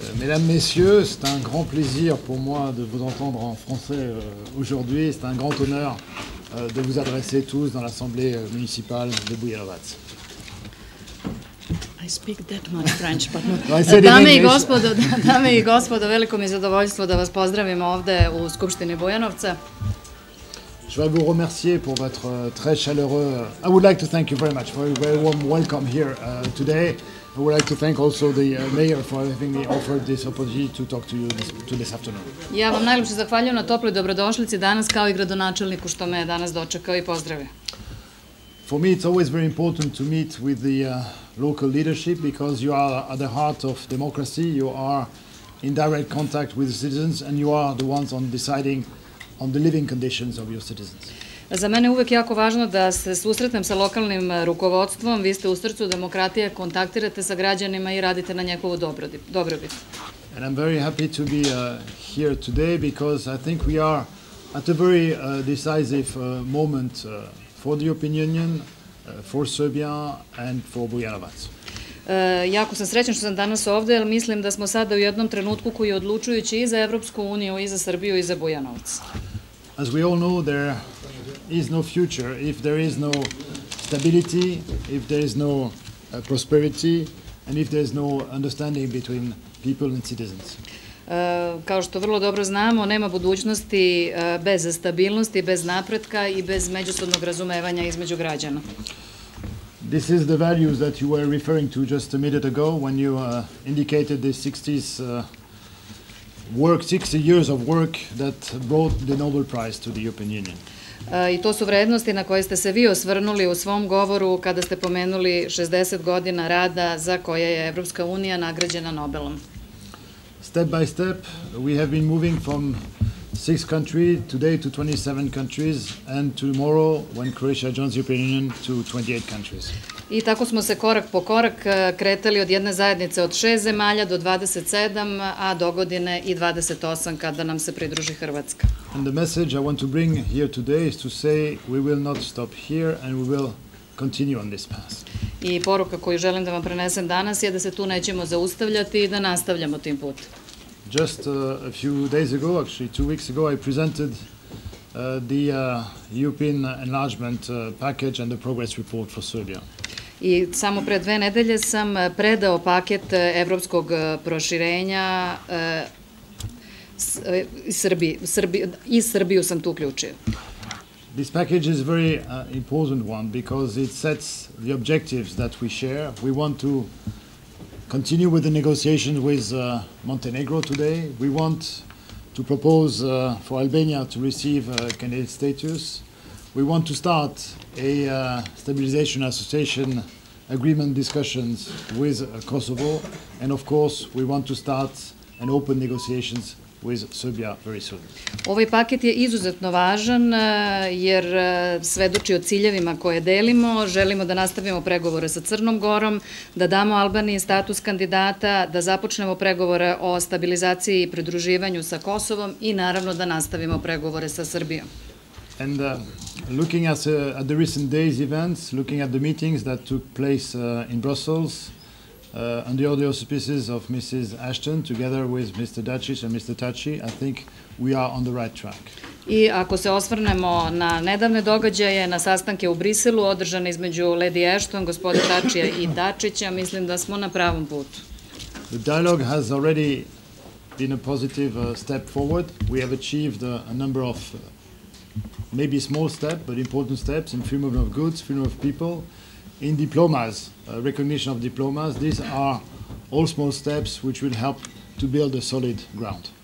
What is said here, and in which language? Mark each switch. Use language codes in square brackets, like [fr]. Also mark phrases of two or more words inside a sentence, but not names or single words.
[fr] Mesdames, Messieurs, c'est un grand plaisir pour moi de vous entendre en français aujourd'hui. C'est un grand honneur de vous adresser tous dans l'Assemblée municipale de Bujanovac. [en] I speak that much French, but not. I said in English. [sr] Dame i gospodo, veliko mi je zadovoljstvo da vas pozdravim ovde u Skupštini Bujanovca. [fr] Je voudrais vous remercier pour votre très chaleureux. [en] I would like to thank you very much for a very warm welcome here today. I would like to thank also the mayor for having me offered this opportunity to talk to you this afternoon. [sr] Ja vam najljepše zahvaljujem na toploj dobrodošlici danas, kao i gradonačelniku što me je danas dočekao i pozdravio. [en] For me, it's always very important to meet with the local leadership because you are at the heart of democracy. You are in direct contact with the citizens, and you are the ones on deciding on the living conditions of your citizens. [sr] Za mene je uvek jako važno da se susretnem sa lokalnim rukovodstvom. Vi ste u srcu demokratije, kontaktirate sa građanima i radite na njegovu dobrobit. [en] And I'm very happy to be here today because I think we are at a very decisive moment for the European Union, for Serbia and for Bujanovac. [sr] Jako sam srećan što sam danas ovde, jer mislim da smo sada u jednom trenutku koji je odlučujući i za Evropsku uniju, i za Srbiju, i za Bujanovac. [en] As we all know, there is no future if there is no stability, if there is no prosperity, and if there is no understanding between people and citizens. [sr] Kao što vrlo dobro znamo, nema budućnosti bez stabilnosti, bez napretka i bez međusobnog razumevanja između građana. [en] This is the values that you were referring to just a minute ago when you indicated the 60 years of work that brought the Nobel Prize to the European Union. [sr] I to su vrednosti na koje ste se vi osvrnuli u svom govoru kada ste pomenuli 60 godina rada za koje je Evropska unija nagrađena Nobelom. [en] Step by step, we have been moving from 6 countries today to 27 countries, and tomorrow, when Croatia joins the European Union, to 28 countries. [sr] I tako smo se korak po korak kretali od jedne zajednice od 6 zemalja do 27, a dogodine i 28 kada nam se pridruži Hrvatska. [en] And the message I want to bring here today is to say we will not stop here and we will continue on this path. [sr] I poruka koju želim da vam prenesem danas je da se tu nećemo zaustavljati i da nastavljamo tim putem. [en] Just a few days ago, actually 2 weeks ago, I presented the European enlargement package and the progress report for Serbia. [sr] I samo pre 2 nedelje sam predao paket evropskog proširenja i Srbiju sam tu uključio. [en] This package is a very important one because it sets the objectives that we share. We want to continue with the negotiations with Montenegro today. We want to propose for Albania to receive candidate status. We want to start a stabilization association agreement discussions with Kosovo, and of course we want to start an open negotiations with Serbia very soon. [sr] Ovaj paket je izuzetno važan jer svedoči o ciljevima koje delimo. Želimo da nastavimo pregovore sa Crnom Gorom, da damo Albaniji status kandidata, da započnemo pregovore o stabilizaciji i pridruživanju sa Kosovom i naravno da nastavimo pregovore sa Srbijom. [en] And looking at the recent days' events, looking at the meetings that took place in Brussels, under the auspices of Mrs. Ashton, together with Mr. Dačić and Mr. Tači, I think we are on the right track. [sr] I ako se osvrnemo na nedavne događaje, na sastanke u Briselu, održane između Lady Ashton, gospodina Tačija i Dačića, mislim da smo na pravom putu. [en] The dialogue has already been a positive step forward. We have achieved a number of maybe small steps, but important steps in freedom of goods, freedom of people, in diplomas, recognition of diplomas. These are all small steps which will help to build a solid ground.